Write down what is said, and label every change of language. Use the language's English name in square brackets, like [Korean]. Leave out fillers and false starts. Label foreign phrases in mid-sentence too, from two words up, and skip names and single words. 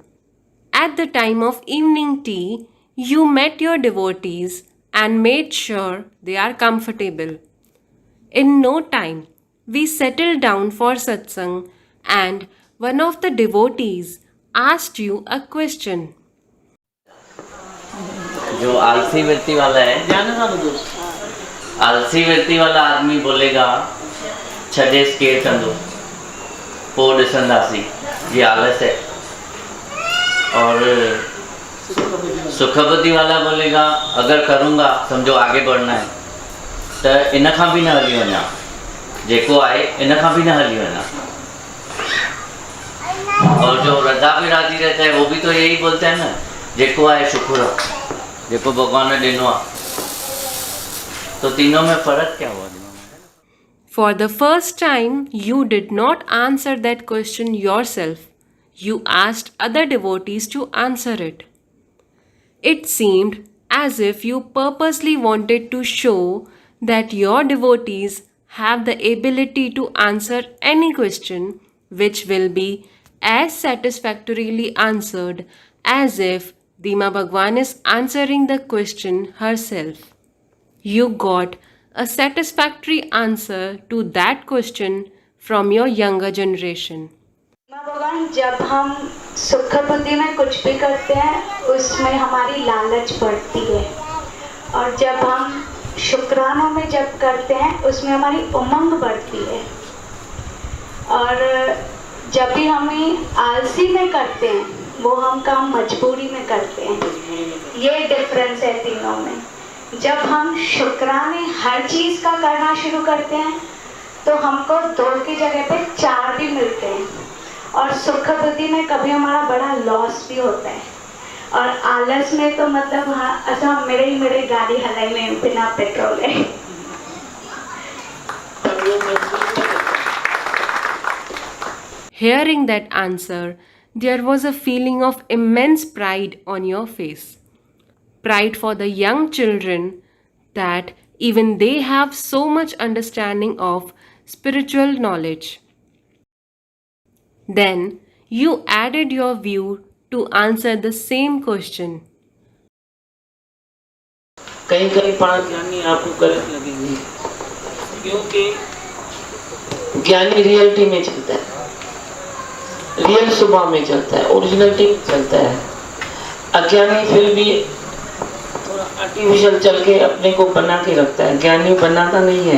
[English] At the time of evening tea, you met your devotees and made sure they are comfortable. In no time, we settled down for satsang and one of the devotees asked you a question. [Hindi] जो आलसी वृत्ति वाला है, आलसी वृत्ति वाला आदमी बोलेगा [Sindhi] छॾे केरु कंदो, पोइ ॾिसंदासीं, [Hindi] ये आलस है। और सुख बुद्धि वाला बोलेगा अगर करूँगा समझो आगे बढ़ना है तो [Sindhi] इन खां बि न हली वञा, जेको आहे इन खां बि न हली वञा। [Hindi] और जो रजा पे राजी रहता है वो भी तो यही बोलता है ना, [Sindhi] जेको आहे शुक्र, जेको भगवान ने ॾिनो आहे। [Hindi] तो तीनों में फर्क क्या हुआ? [English] For the first time, you did not answer that question yourself. You asked other devotees to answer it. It seemed as if you purposely wanted to show that your devotees have the ability to answer any question which will be as satisfactorily answered as if Dima Bhagwan is answering the question herself. You got a satisfactory answer to that question from your younger generation. [Hindi] भगवान, जब हम सुख बुद्धि में कुछ भी करते हैं उसमें हमारी लालच बढ़ती है, और जब हम शुक्रानों में जब करते हैं उसमें हमारी उमंग बढ़ती है, और जब भी हमें आलसी में करते हैं वो हम काम मजबूरी में करते हैं। ये डिफरेंस है तीनों में। जब हम शुक्राने हर चीज़ का करना शुरू करते हैं तो हमको 2 की जगह पे 4 भी मिलते हैं, और सुख बुद्धि में कभी हमारा बड़ा लॉस भी होता है, और आलस में तो मतलब हाँ ऐसा मेरे गाड़ी हलाई में बिना पेट्रोल है। [English] Hearing that answer, there was a feeling of immense pride on your face. Pride for the young children that even they have so much understanding of spiritual knowledge. Then you added your view to answer the same question. [Hindi] कहीं कहीं बात ज्ञानी आपको गलत लगेगी, क्योंकि ज्ञानी रियलिटी में चलता है, रियल स्वभाव में चलता है, ओरिजिनलिटी में चलता है। अज्ञानी फिर भी थोड़ा आर्टिफिशियल चल के अपने को बना के रखता है, ज्ञानी बनाता नहीं है।